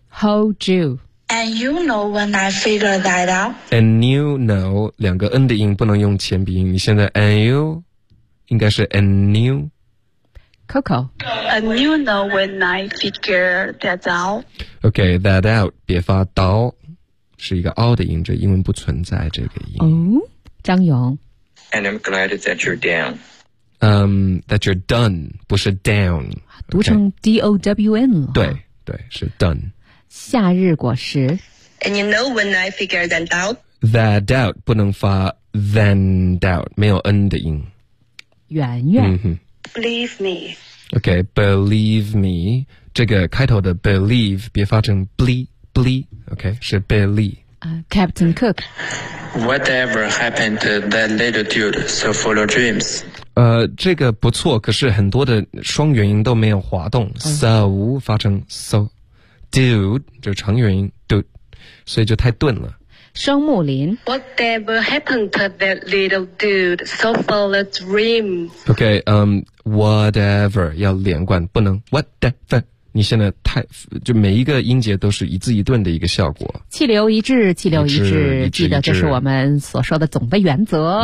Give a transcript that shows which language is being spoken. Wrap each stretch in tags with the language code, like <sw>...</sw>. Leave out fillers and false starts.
<en>Hold you. And you know when I figure that out. And you know</en> <zh>两个 n 的音不能用前鼻音。你现在 and you 应该是 and you.</zh> <en>Coco. And you know when I figure that out. Okay, that out</en> <zh>别发刀。是一个 o 的音，这英文不存在这个音。哦、oh, ，张勇。</zh> <en>And I'm glad that you're down. That you're done,</en> <zh>不是</zh> <en>down.</en> <zh>读成 D O W N 了。对对，是 done. 夏日果实。</zh> <en>And you know when I figure that out?</en> <zh>That doubt 不能发 than doubt, 没有 n 的音。圆圆。嗯、</zh> <en>believe me. Okay, believe me.</en> <zh>这个开头的 believe 别发成 bleep.</zh> <en>Billy, okay, 是 Billy. Captain Cook. Whatever happened to that little dude so full of dreams?</en> <zh>这个不错，可是很多的双元音都没有滑动、okay. So 发成 so dude 就是长元音 dude, 所以就太顿了。双木林</zh> <en>Whatever happened to that little dude so full of dreams?</en> <zh>Okay, whatever 要连贯，不能 whatever. 你现在太就每一个音节都是一字一顿的一个效果，气流一致，气流一致，记得这是我们所说的总的原则。</zh>